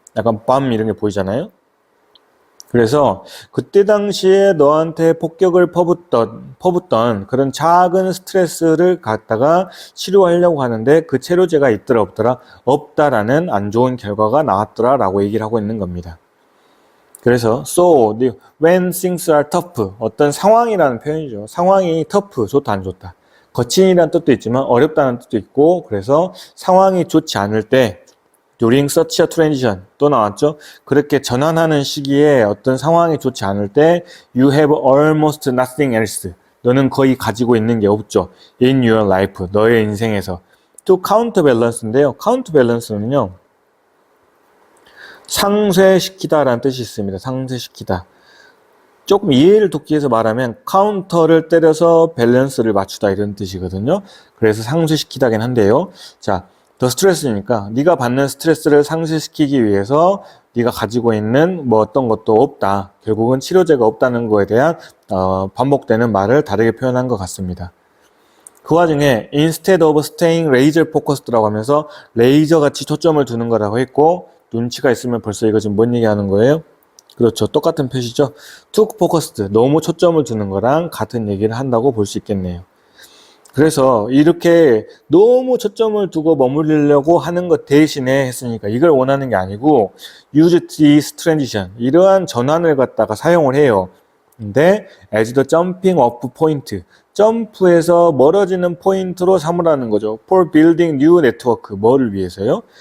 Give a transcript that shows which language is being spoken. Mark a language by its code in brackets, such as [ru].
[ko] 약간 밤 이런 게 보이잖아요. 그래서 그때 당시에 너한테 폭격을 퍼붓던 그런 작은 스트레스를 갖다가 치료하려고 하는데 그 치료제가 있더라 없더라? 없다라는 안 좋은 결과가 나왔더라 라고 얘기를 하고 있는 겁니다. [en] 그래서 so when things are tough, [ko] 어떤 상황이라는 표현이죠. 상황이 tough, 좋다 안 좋다. 거친이라는 뜻도 있지만 어렵다는 뜻도 있고, 그래서 상황이 좋지 않을 때 [en] during such a transition [ko] 또 나왔죠. 그렇게 전환하는 시기에 어떤 상황이 좋지 않을 때 [en] you have almost nothing else. [ko] 너는 거의 가지고 있는 게 없죠. [en] in your life, [ko] 너의 인생에서. [en] to counterbalance인데요. [ko] counterbalance는요, 상쇄시키다라는 뜻이 있습니다. 상쇄시키다. 조금 이해를 돕기 위해서 말하면 카운터를 때려서 밸런스를 맞추다 이런 뜻이거든요. 그래서 상쇄시키다긴 한데요. 자, 더 스트레스니까 네가 받는 스트레스를 상쇄시키기 위해서 네가 가지고 있는 뭐 어떤 것도 없다. 결국은 치료제가 없다는 거에 대한 반복되는 말을 다르게 표현한 것 같습니다. 그 와중에 [en] instead of staying laser focused [ko] 라고 하면서 레이저같이 초점을 두는 거라고 했고, 눈치가 있으면 벌써 이거 지금 뭔 얘기하는 거예요? 그렇죠. 똑같은 표시죠. [en] too focused, [ko] 너무 초점을 두는 거랑 같은 얘기를 한다고 볼 수 있겠네요. 그래서 이렇게 너무 초점을 두고 머무르려고 하는 것 대신에 했으니까 이걸 원하는 게 아니고 [en] use this transition, [ko] 이러한 전환을 갖다가 사용을 해요. 근데 [en] as the jumping off point, [ko] 점프에서 멀어지는 포인트로 삼으라는 거죠. [en] For building new network, [ko] 뭐를 위해서요?